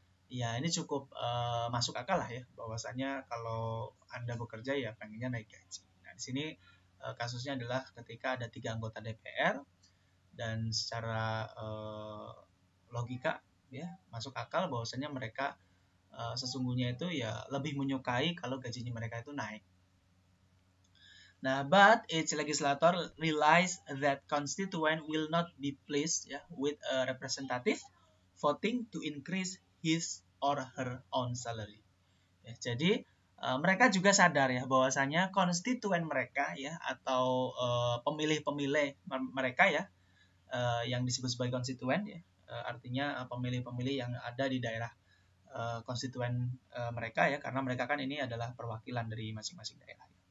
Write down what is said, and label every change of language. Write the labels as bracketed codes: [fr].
[id] Ya, ini cukup masuk akal lah ya, bahwasanya kalau Anda bekerja ya pengennya naik gaji. Nah, di sini kasusnya adalah ketika ada 3 anggota DPR dan secara logika ya masuk akal bahwasanya mereka sesungguhnya itu ya lebih menyukai kalau gajinya mereka itu naik. [en] Nah, but each legislator realize that constituent will not be pleased with a representative voting to increase his or her own salary. [id] Ya, jadi mereka juga sadar ya bahwasanya konstituen mereka ya atau pemilih-pemilih mereka ya yang disebut sebagai konstituen ya, artinya pemilih-pemilih yang ada di daerah konstituen mereka ya, karena mereka kan ini adalah perwakilan dari masing-masing daerah.